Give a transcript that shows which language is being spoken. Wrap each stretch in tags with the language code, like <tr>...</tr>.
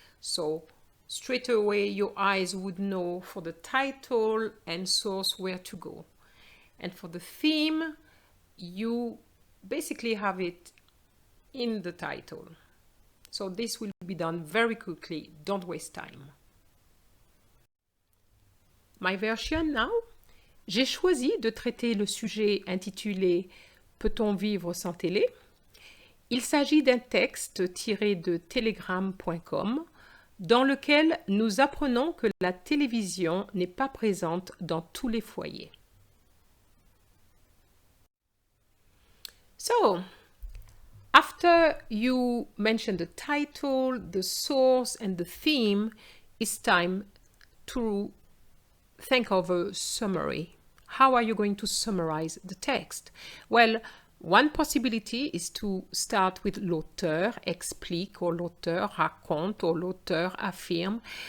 <en>So straight away, your eyes would know for the title and source where to go. And for the theme, you basically have it in the title. So this will be done very quickly. Don't waste time. My version now.</en> <fr>J'ai choisi de traiter le sujet intitulé « Peut-on vivre sans télé ?» Il s'agit d'un texte tiré de telegram.com dans lequel nous apprenons que la télévision n'est pas présente dans tous les foyers.</fr> <en>So, after you mention the title, the source, and the theme, it's time to think of a summary. How are you going to summarize the text? Well, one possibility is to start with</en> <fr>l'auteur explique,</fr> <en>or</en> <fr>l'auteur raconte,</fr> <en>or</en> <fr>l'auteur affirme.</fr>